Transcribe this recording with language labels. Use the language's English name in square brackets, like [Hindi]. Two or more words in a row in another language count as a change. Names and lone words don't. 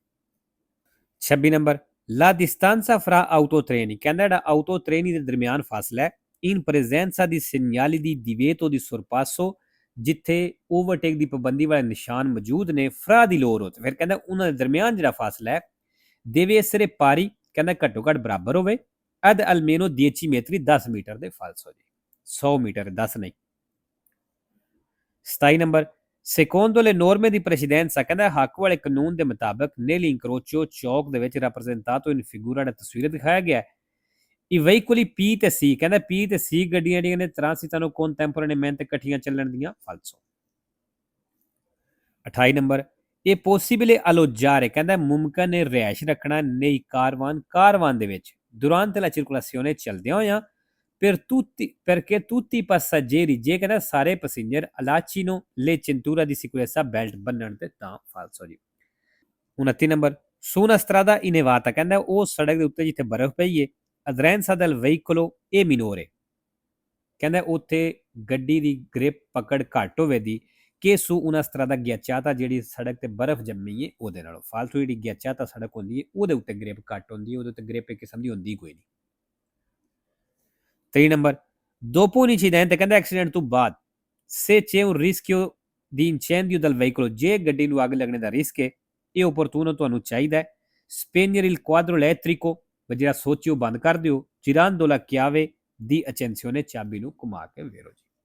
[Punjabi] 26 ਨੰਬਰ, [Italian] la distanza fra autotreni [Punjabi] ਕਹਿੰਦਾ ਜਿਹੜਾ ਆਟੋ ਟ੍ਰੇਨੀ ਦੇ ਦਰਮਿਆਨ ਫਾਸਲਾ ਹੈ [Italian] in presenza di segnali di divieto di sorpasso [Punjabi] ਜਿੱਥੇ ਓਵਰਟੇਕ ਦੀ ਪਾਬੰਦੀ ਵਾਲੇ ਨਿਸ਼ਾਨ ਮੌਜੂਦ ਨੇ ਫਰਾ ਦੀ ਲੋੜ ਹੋ ਤੇ ਫਿਰ ਕਹਿੰਦਾ ਉਹਨਾਂ ਦੇ ਦਰਮਿਆਨ ਜਿਹੜਾ ਫਾਸਲਾ ਹੈ [Italian] deve essere pari [Punjabi] ਕਹਿੰਦਾ ਘੱਟੋ ਘੱਟ ਬਰਾਬਰ ਹੋਵੇ [Italian] ad almeno 10 metri [Punjabi] 10 ਮੀਟਰ ਦੇ ਫਾਲਸੋ ਜੀ 100 ਮੀਟਰ 10 ਨਹੀਂ। 27 ਨੰਬਰ, [Italian] Secondo le norme di precedenza, [Punjabi] ਕਹਿੰਦਾ ਹੱਕ ਵਾਲੇ ਕਾਨੂੰਨ ਦੇ ਮੁਤਾਬਕ nell'incrocio ਇਨਕਰੋਚੋ ਚੌਕ ਦੇ ਵਿੱਚ [Italian] rappresentato in figura [Punjabi] ਦਾ ਤਸਵੀਰ ਦਿਖਾਇਆ ਗਿਆ ਹੈ [Italian] i veicoli P [Punjabi] ਤੇ C, ਕਹਿੰਦਾ P ਤੇ C ਗੱਡੀਆਂ ਜਿਹੜੀਆਂ ਨੇ [Italian] transitano contemporaneamente [Punjabi] ਇਕੱਠੀਆਂ ਚੱਲਣ ਦੀਆਂ falso। 28 ਨੰਬਰ ਇਹ [Italian] possibile alloggiare, [Punjabi] ਕਹਿੰਦਾ ਮੁਮਕਨ ਹੈ ਰਿਹਾਇਸ਼ ਰੱਖਣਾ nei ਕਾਰਵਾਨ ਦੇ ਵਿੱਚ [Italian] durante la circolazione [Punjabi] ਚੱਲਦਿਆਂ ਹੋਇਆਂ [Italian] perché tutti i passeggeri, [Punjabi] ਜੇ ਕਹਿੰਦਾ ਸਾਰੇ ਪੈਸੇਂਜਰ [Italian] allacino le cintura di sicurezza [Punjabi] belt ਬੰਨਣ ਤੇ ਤਾਂ falso ਜੀ। [Italian] 29 ਨੰਬਰ su una strada innevata, [Punjabi] ਕਹਿੰਦਾ ਉਹ ਸੜਕ ਦੇ ਉੱਤੇ ਜਿੱਥੇ ਬਰਫ਼ ਪਈ ਹੈ [Italian] aderenza del veicolo è minore, [Punjabi] ਕਹਿੰਦਾ ਉੱਥੇ ਗੱਡੀ ਦੀ ਗ੍ਰਿਪ ਪਕੜ ਘੱਟ ਹੋਵੇ ਦੀ ਕਿ [Italian] su una strada ghiacciata, [Punjabi] ਜਿਹੜੀ ਸੜਕ ਤੇ ਬਰਫ਼ ਜੰਮੀ ਹੈ ਉਹਦੇ ਨਾਲੋਂ। ਫਾਲਤੂ ਜਿਹੜੀ ghiacciata ਸੜਕ ਹੁੰਦੀ ਹੈ ਉਹਦੇ ਉੱਤੇ ਗ੍ਰਿਪ ਘੱਟ ਹੁੰਦੀ ਹੈ, ਉਹਦੇ ਉੱਤੇ ਗ੍ਰਿਪ ਇੱਕ ਕਿਸਮ ਦੀ ਹੁੰਦੀ ਕੋਈ ਨਹੀਂ। 3 ਨੰਬਰ [Italian] dopo un incidente, [Punjabi] ਕਹਿੰਦਾ ਐਕਸੀਡੈਂਟ ਤੋਂ ਬਾਅਦ [Italian] se c'è un rischio di incendio del veicolo, [Punjabi] ਜੇ ਗੱਡੀ ਨੂੰ ਅੱਗ ਲੱਗਣੇ ਦਾ ਰਿਸਕ ਹੈ ਇਹ opportuno ਤੁਹਾਨੂੰ ਚਾਹੀਦਾ ਹੈ [Italian] spegnere il quadro elettrico, [Punjabi] ਜਿਹੜਾ ਸੋਚਿਓ ਬੰਦ ਕਰ ਦਿਓ [Italian] girando la chiave di accensione, [Punjabi] ਚਾਬੀ ਨੂੰ ਘੁਮਾ ਕੇ ਫੇਰੋ ਜੀ।